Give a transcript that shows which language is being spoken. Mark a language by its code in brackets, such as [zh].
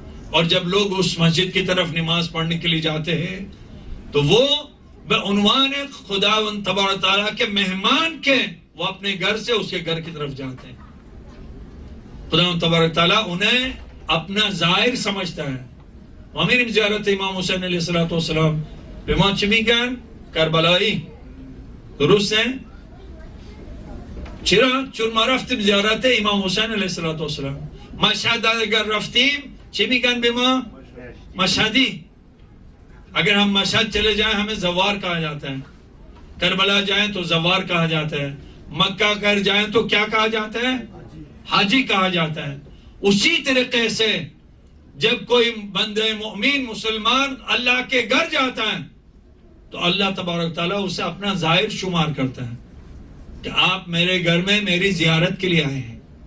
[ur] اور جب لوگ اس مسجد کی طرف نماز پڑھنے کے لیے جاتے ہیں تو وہ بعنوان خدا تبارک تعالیٰ کے مہمان کے وہ اپنے گھر سے اس کے گھر کی طرف جاتے ہیں. خدا تبارک تعالیٰ انہیں اپنا زائر سمجھتا ہے. [fa] وامیر زیارت امام حسین علیہ السلام بما چمیگن کربلایی درسته؟ چرا؟ چون ما رفتیم زیارت امام حسین علیه السلام. مشهد اگر رفتیم چی میگن به ما؟ مشهدی. [ur] اگر ہم مشہد چلے جائیں ہمیں زوار کہا جاتا ہے. کربلا جائیں تو زوار کہا جاتا ہے. مکہ کر جائیں تو کیا کہا جاتا ہے؟ حاجی کہا جاتا ہے. اسی طریقے سے جب کوئی بندہ مومن مسلمان اللہ کے گھر جاتا ہے تو اللہ تبارک تعالیٰ اسے اپنا ظاہر شمار کرتا ہے کہ آپ میرے گھر میں میری زیارت کے لیے آئے ہیں.